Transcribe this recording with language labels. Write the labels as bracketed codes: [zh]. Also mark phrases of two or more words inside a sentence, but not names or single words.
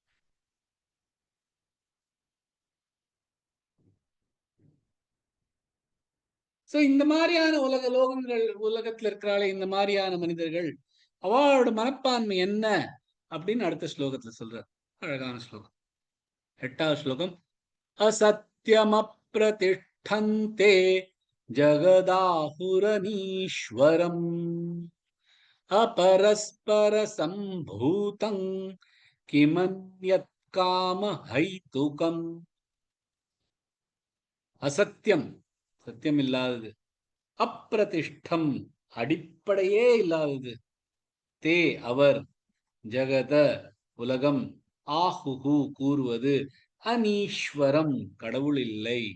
[ta] சோ இந்த மாதிரியான உலகத்துல இருக்கிறாளே இந்த மாதிரியான மனிதர்கள், அவளோட மனப்பான்மை என்ன அப்படின்னு அடுத்த ஸ்லோகத்துல சொல்றார். அழகான ஸ்லோகம், 8வது ஸ்லோகம். [sa] असत्यमप्रतिष्ठन्ते जगदाहुरनीश्वरम् अपरस्परसम्भूतं किमन्यत् कामहैतुकम्. [ta] அசத்தியம், சத்தியம் இல்லாதது. அப்பிரதிஷ்டம், அடிப்படையே இல்லாதது. தே, அவர், ஜகத, உலகம், ஆஹுஹு, கூறுவது, அனீஸ்வரம், கடவுள் இல்லை.